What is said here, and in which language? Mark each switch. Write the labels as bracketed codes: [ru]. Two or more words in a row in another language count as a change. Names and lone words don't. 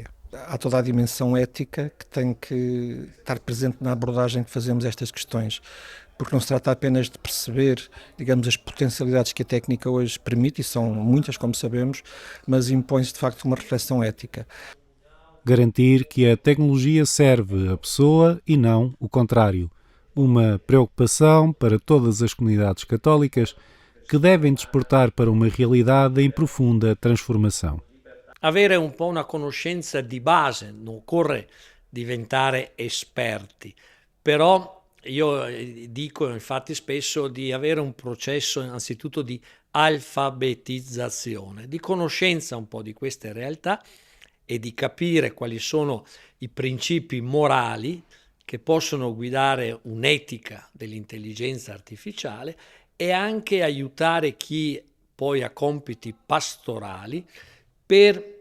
[pt] Há toda a dimensão ética que tem que estar presente na abordagem que fazemos a estas questões, porque não se trata apenas de perceber, digamos, as potencialidades que a técnica hoje permite, e são muitas, como sabemos, mas impõe-se de facto uma reflexão ética. Garantir que a tecnologia serve a pessoa e não o contrário. Uma preocupação para todas as comunidades católicas que devem despertar para uma realidade em profunda transformação. [it] Avere un po' una conoscenza di base, non occorre diventare esperti, però io dico infatti spesso di avere un processo innanzitutto di alfabetizzazione, di conoscenza un po' di queste realtà e di capire quali sono i principi morali che possono guidare un'etica dell'intelligenza artificiale e anche aiutare chi poi ha compiti pastorali per